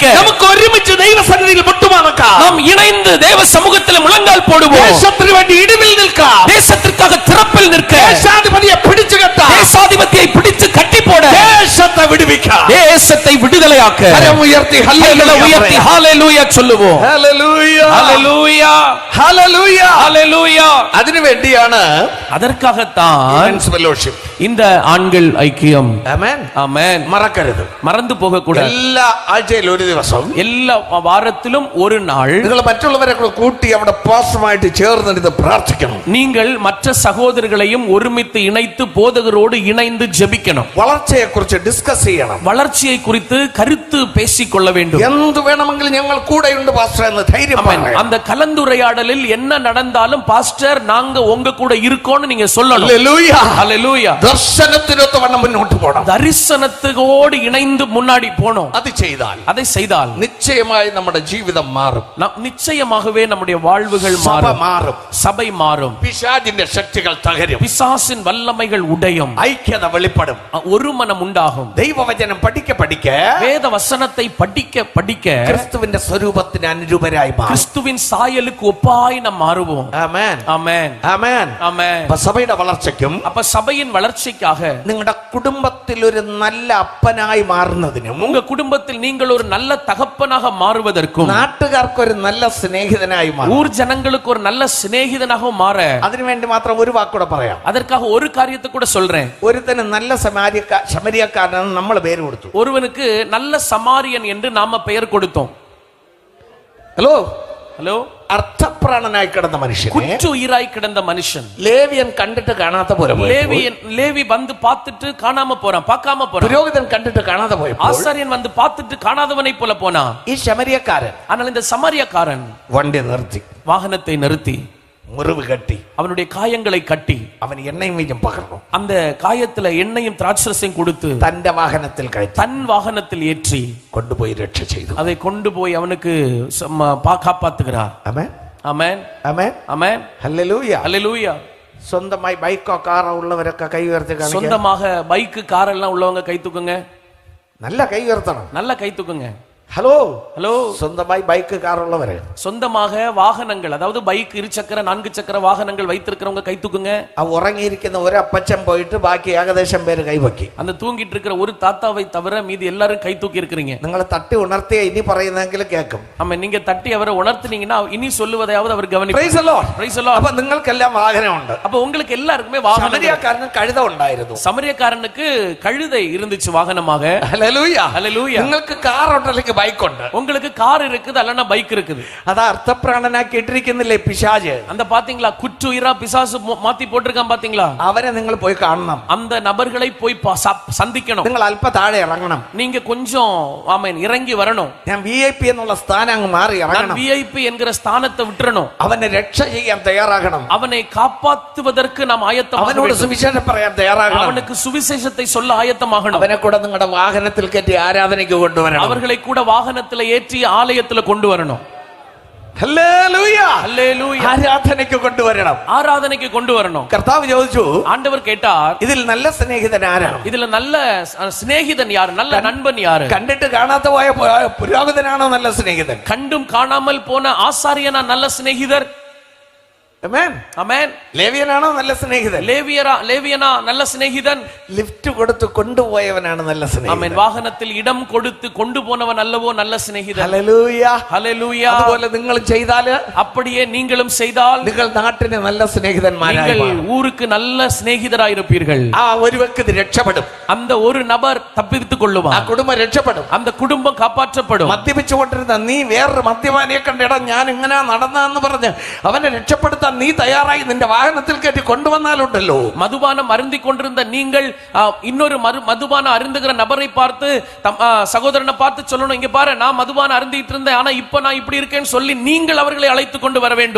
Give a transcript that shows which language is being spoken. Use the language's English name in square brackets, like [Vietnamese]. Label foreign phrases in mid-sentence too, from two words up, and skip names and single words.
[Malayalam] നമുക്ക് ഒരുമിച്ച് ദൈവസന്നിധിയിൽ മുട്ടുമടക്കാം. [Tamil] நாம் இணைந்து தேவ சமூகத்தில் முழங்கால் போடுவோம். [Malayalam] ദേശത്തിന് വേണ്ടി ഇടിവിൽ നിൽക്കാം. [Tamil] தேசத்திற்காக திறப்பில் நிற்க, [Malayalam] ദേശാധിപതിയെ പിടിച്ചു കെട്ടാം. [Tamil] தேசாதிபதியை பிடித்து கட்டி போட, [Malayalam] ദേശത്തെ വിടുവിക്കാം. [Tamil] தேசத்தை விடுதலையாக்க [Malayalam] കരമുയർത്തി [Tamil] கைகளை உயர்த்தி ஹalleluya சொல்லுவோம். [Malayalam] ഹല്ലേലൂയ. [Tamil] ஹalleluya. [Malayalam] ഹല്ലേലൂയ. [Tamil] ஹalleluya. [Malayalam] അതിനു വേണ്ടിയാണ് [Tamil] அதற்காகத்தான் [Malayalam] ഫെലോഷിപ്പ്. [Tamil] இந்த ആൺகள் ஐக்கியம். [Malayalam] ആമേൻ. [Tamil] ஆமென். [Malayalam] മറക്കരുത്. [Tamil] மறந்து போக கூடாது. [Malayalam] എല്ലാ ആഴ്ചയിലും ഒരു ദിവസം [Tamil] எல்லா வாரத்திலும் ஒரு நாள் [Malayalam] നിങ്ങൾ മറ്റുള്ളവരെ കൂടെ കൂട്ടി അവിടെ പാസ്റ്ററുമായിട്ട് ചേർന്നിരുന്ന് പ്രാർത്ഥിക്കണം. [Tamil] நீங்கள் மற்ற சகோதரர்களையும் ஒருமித்து இணைத்து போதகரோடு இணைந்து ஜெபிக்கணும். [Malayalam] വളർച്ചയെ കുറിച്ച് ഡിസ്കസ് ചെയ്യണം. [Tamil] வளர்ச்சியை குறித்து கருத்து பேசிக்கொள்ள வேண்டும். [Malayalam] എന്ത് വേണമെങ്കിലും ഞങ്ങൾ കൂടെയുണ്ട് പാസ്റ്റർ എന്ന് ധൈര്യം [Tamil] ஆமென். [Malayalam] പറയണം. [Tamil] அந்த கலந்துரையாடலில் என்ன நடந்தாலும் பாஸ்டர் நாங்க உங்க கூட இருக்கோம்னு நீங்க சொல்லணும். [Malayalam] ഹല്ലേലൂയ. [Tamil] ஹalleluya. [Malayalam] ദർശനത്തിനൊത്തവണ്ണം മുന്നോട്ട് പോകണം. [Tamil] தரிசனத்தோடு இணைந்து முன்னாடி போனோம். [Malayalam] അത് ചെയ്താൽ [Tamil] அதை செய்தால் [Malayalam] നിശ്ചയമായി നമ്മുടെ ജീവിതം മാറും. [Tamil] நிச்சயமாகவே நம்முடைய வாழ்வுகள் [Malayalam] സഭ [Tamil] மாறும், [Malayalam] മാറും. [Tamil] சபை மாறும், [Malayalam] പിശാചിന്റെ ശക്തികൾ തകരും. [Tamil] பிசாசின் வல்லமைகள் உடையும், [Malayalam] ഐക്യത വെളിപ്പെടും. [Tamil] ஒரு மனம் உண்டாகும். உண்டாகும். [Malayalam] ദൈവവചനം പഠിക്ക പഠിക്ക [Tamil] வேத வசனத்தை படிக்க படிக்க [Malayalam] ക്രിസ്തുവിന്റെ സ്വരൂപത്തിന് അനുരൂപരായി മാറും. [Tamil] கிறிஸ்துவின் சாயலுக்கு ஒப்பாய் நாம் மாறுவோம். [Malayalam] ആമേൻ [Tamil] ஆமென் [Malayalam] ആമേൻ. [Tamil] ஆமென். [Malayalam] അപ്പൊ സഭയുടെ വളർച്ചയ്ക്കും [Tamil] அப்ப சபையின் வளர்ச்சிக்காக [Malayalam] നിങ്ങളുടെ കുടുംബത്തിൽ ഒരു നല്ല അപ്പനായി മാറുന്നതിനും [Tamil] உங்க குடும்பத்தில் நீங்கள் ஒரு நல்ல தகப்பனாக மாறுவதற்கும் [Malayalam] നാട്ടുകാർക്ക് ഒരു നല്ല സ്നേഹിതനായി മാറും. [Tamil] ஊர் ஜனங்களுக்கு ஒரு நல்ல சிநேகிதனாக மாற [Malayalam] അതിനുവേണ്ടി മാത്രം ഒരു വാക്കൂടെ പറയാം. [Tamil] அதற்காக ஒரு காரியத்தை கூட சொல்றேன். [Malayalam] ഒരുത്തന് നല്ല ശമരിയക്കാരനെന്ന് നമ്മൾ പേര് കൊടുത്തു. [Tamil] ஒருவனுக்கு நல்ல சமாரியன் என்று நாம பெயர் கொடுத்தோம். [Malayalam] ഹലോ [Tamil] ஹலோ. [Malayalam] അർത്ഥപ്രാണനായി കിടന്ന മനുഷ്യനെ [Tamil] குற்றுயிராய் கிடந்த மனுஷன் [Malayalam] ലേവിയൻ കണ്ടിട്ട് കാണാത്ത പോലെ [Tamil] லேவி வந்து பார்த்துட்டு காணாம போறான், பார்க்காம போறான். [Malayalam] പുരോഹിതൻ കണ്ടിട്ട് കാണാതെ പോയപ്പോൾ [Tamil] ஆசாரியன் வந்து பார்த்துட்டு காணாதவனை போல போனான். [Malayalam] ഈ ശമരിയക്കാരൻ [Tamil] ஆனால் இந்த சமாரியக்காரன் [Malayalam] വണ്ടി നിർത്തി [Tamil] வாகனத்தை நிறுத்தி [Malayalam] മുറിവ് കെട്ടി [Tamil] அவனுடைய காயங்களை கட்டி [Malayalam] അവൻ എണ്ണയും വീഞ്ഞും പകർന്നു [Tamil] அந்த കായத்துல எண்ணெயும் திராட்சரசையும் கொடுத்து [Malayalam] തന്റെ വാഹനത്തിൽ കയറ്റി [Tamil] தன் வாகனத்தில் ஏற்றி [Malayalam] കൊണ്ടുപോയി രക്ഷ ചെയ്തു. [Tamil] அதை கொண்டு போய் அவனுக்கு காப்பாத்துகிறார். [Malayalam] ആമേൻ [Tamil] ஆமென் [Malayalam] ആമേൻ [Tamil] ஆமென். [Malayalam] ഹല്ലേലൂയ. [Tamil] அல்லேலூயா. [Malayalam] സ്വന്തമായി ബൈക്കോ കാറോ ഉള്ളവരൊക്കെ കൈ ഉയർത്തി കാണിക്കുക. [Tamil] சொந்தமாக பைக்கு கார் எல்லாம் உள்ளவங்க கை தூக்குங்க. [Malayalam] നല്ല കൈ ഉയർത്തണം. [Tamil] நல்ல கை தூக்குங்க. [Malayalam] ഹലോ [Tamil] ஹலோ. [Malayalam] സ്വന്തമായി ബൈക്ക് കാർ ഉള്ളവര് [Tamil] சொந்தமாக வாகனங்கள், அதாவது பைக், இருசக்கர 4 சக்கர வாகனங்கள் வைத்திருக்கிறவங்க கை தூக்குங்க. [Malayalam] ആ ഉറങ്ങിയിരിക്കുന്ന ഒരു അപ്പച്ചൻ പോയിട്ട് ബാക്കി ഏകദേശം പേര് കൈവക്കി. [Tamil] அந்த തൂங்கிட்டு இருக்கிற ஒரு தாத்தாவை தவிர மீதி எல்லாரும் கை தூக்கி இருக்கிறீங்க. [Malayalam] നിങ്ങൾ തട്ടി ഉണർത്തിയ ഇനി പറയുന്നെങ്കിൽ കേൾക്കും. [Tamil] ஆமா, நீங்க தட்டி அவரை உணர்த்தினீங்கன்னா இனி சொல்லுவதையாவது அவர் கவனிப்பார். [English] Praise the Lord. Praise the Lord. [Malayalam] അപ്പൊ നിങ്ങൾക്കെല്ലാം വാഹനമുണ്ട്. [Tamil] அப்ப உங்களுக்கு எல்லாருக்குமே வாகனம். [Malayalam] ശമരിയക്കാരന് കഴുത ഉണ്ടായിരുന്നു. [Tamil] சமரியக்காரனுக்கு கழுதை இருந்துச்சு வாகனமாக. [Malayalam] ഹല്ലേലൂയ. [Tamil] ஹல்லேலூயா. [Malayalam] നിങ്ങൾക്ക് കാർ ഉണ്ടല്ലെങ്കിൽ ബൈക്ക് ഉണ്ട്. [Tamil] உங்களுக்கு கார் இருக்குது, அல்லனா பைக் இருக்குது. [Malayalam] അത് അർത്ഥപ്രാണനാക്കി ഇട്ടിരിക്കുന്നില്ലേ പിശാച്. [Tamil] அந்த பாத்தீங்களா, குற்றுயிரா பிசாசு மாத்தி போட்டிருக்கான் பாத்தீங்களா. [Malayalam] അവരെ നിങ്ങൾ പോയി കാണണം. [Tamil] அந்த நபர்களை போய் சந்திக்கணும். [Malayalam] നിങ്ങൾ അല്പ താഴെ ഇറങ്ങണം. [Tamil] நீங்க கொஞ்சம் ஆமென் இறங்கி வரணும். [Malayalam] ഞാൻ VIP എന്നുള്ള സ്ഥാനം അങ്ങ് മാറി ഇറങ്ങണം. [Tamil] VIP என்கிற ஸ்தானத்தை விட்டுறணும். [Malayalam] അവനെ രക്ഷ ചെയ്യാൻ തയ്യാറാകണം. [Tamil] அவனை காப்பாற்றுவதற்கு நாம் ஆயத்தமாக [Malayalam] അവനോട് [Tamil] வேண்டும். [Malayalam] സുവിശേഷം പറയാൻ തയ്യാറാകണം. [Tamil] அவனுக்கு சுவிசேஷத்தை சொல்ல ஆயத்தமாகணும். [Malayalam] അവനെ കൂടെ നിങ്ങളുടെ വാഹനത്തിൽ കയറ്റി ആരാധനയ്ക്ക് കൊണ്ടുവരണം. [Tamil] அவர்களை கூட வாகனத்துல ஏற்றி ஆலயத்துல கொண்டு வரணும். [Malayalam] ഹല്ലേലൂയ. [Tamil] ஹல்லேலூயா. [Malayalam] ആരാധനയ്ക്ക് കൊണ്ടുവരണം. [Tamil] ஆராதனைக்கு கொண்டு வரணும். [Malayalam] കർത്താവ് ചോദിച്ചു, [Tamil] ஆண்டவர் கேட்டார், [Malayalam] ഇതിൽ നല്ല സ്നേഹിതൻ ആരാണ്? [Tamil] இதுல நல்ல சிநேகிதன் யாரு, நல்ல நண்பன் யாரு? [Malayalam] കണ്ടിട്ട് കാണാത്ത പോയ പുരോഹിതനാണോ നല്ല സ്നേഹിതൻ? [Tamil] கண்டும் காணாமல் போன ஆசாரியனா நல்ல சிநேகிதர்? [Malayalam] ആമേൻ. [Tamil] ஆமென். [Malayalam] ലേവിയനാണോ നല്ല സ്നേഹിതൻ? [Tamil] லேவியனா நல்ல சிநேகிதன்? [Malayalam] ലിഫ്റ്റ് കൊടുത്ത് കൊണ്ടുപോയവനാണ് നല്ല [Tamil] ஆமென். [Malayalam] സ്നേഹിതൻ. [Tamil] வாகனத்தில் இடம் கொடுத்து கொண்டு போனவன் அல்லவோ நல்ல சிநேகிதன். [Malayalam] ഹല്ലേലൂയ. [Tamil] ஹல்லேலூயா. [Malayalam] അതുപോലെ നിങ്ങൾ ചെയ്താല് [Tamil] அப்படியே நீங்களும் செய்தால் [Malayalam] നിങ്ങൾ നാട്ടിന് നല്ല സ്നേഹിതന്മാരായി [Tamil] நீங்கள் [Malayalam] മാറും. [Tamil] ஊருக்கு நல்ல சிநேகிதராயிருப்பீர்கள். [Malayalam] ആ ഒരു വ്യക്തി രക്ഷപ്പെടും. [Tamil] அந்த ஒரு நபர் தப்பித்துக் [Malayalam] ആ [Tamil] கொள்ளுவார். [Malayalam] കുടുംബം രക്ഷപ്പെടും. [Tamil] அந்த കുടുംബം காப்பாற்றப்படும். [Malayalam] മദ്യപിച്ചുകൊണ്ടിരുന്ന നീ വേറൊരു മദ്യപാനിയെ കണ്ടിട ഞാൻ ഇങ്ങനെ നടന്നെന്ന് പറഞ്ഞ് അവനെ രക്ഷപ്പെടുത്താൻ നീ തയ്യാറായി നിന്റെ വാഹനത്തിൽ കയറ്റി കൊണ്ടുവന്നാലുണ്ടല്ലോ. [Tamil] மதுபானம் அருந்திக் கொண்டிருந்த நீங்கள் இன்னொரு மதுபானம் அருந்துகிற நபரை பார்த்து சகோதரனை பார்த்து சொல்லணும், இங்க பாரு, நான் மதுபானம் அருந்திட்டு இருந்தேன், ஆனா இப்ப நான் இப்படி இருக்கேன்னு சொல்லி நீங்கள் அவர்களை அழைத்து கொண்டு வர வேண்டும்.